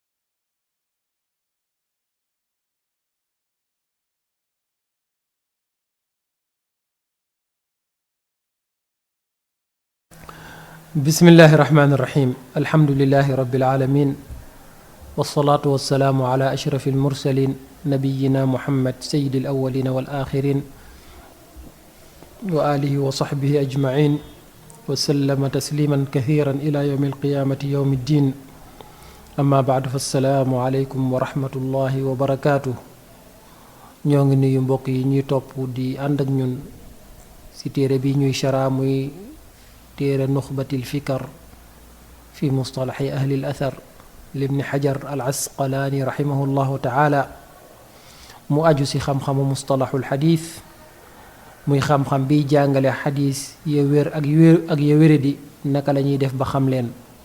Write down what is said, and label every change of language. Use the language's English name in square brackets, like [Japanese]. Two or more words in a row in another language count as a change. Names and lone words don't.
[Arabic] بسم الله الرحمن الرحيم الحمد لله رب العالمين والصلاة والسلام على أشرف المرسلين نبينا محمد سيد الأولين والآخرين وآله وصحبه أجمعين وسلم تسليما كثيرا إلى يوم القيامة يوم الدين أما بعد فالسلام عليكم ورحمة الله وبركاته [Wolof] ñoo ngi nuyu mbokk yi ñuy topp di ànd ak ñun ci téere bi ñuy chara muy téere nuxbatil fikar fi mustalaxi ahli al athar libni xajar al asqalaani [Arabic] رحمه الله تعالى [Wolof] mu aju ci xam-xamu mustalaxul xadiis muy xam-xam biy jàngale xadiis ya wér ak ya wéradi naka la ñuy def ba xam leen.